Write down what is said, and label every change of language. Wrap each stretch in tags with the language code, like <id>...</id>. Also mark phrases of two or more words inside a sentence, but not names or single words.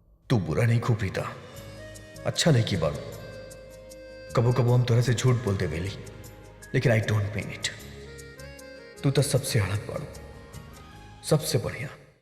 <bho>तू बुरा नहीं खूब प्रीता, अच्छा नहीं की बारू। कबो कबो हम तोरा से झूठ बोलते वेली, लेकिन</bho> <en>I don't mean it.</en> <bho>तू तो सबसे अलग बारू, सबसे बढ़िया।</bho>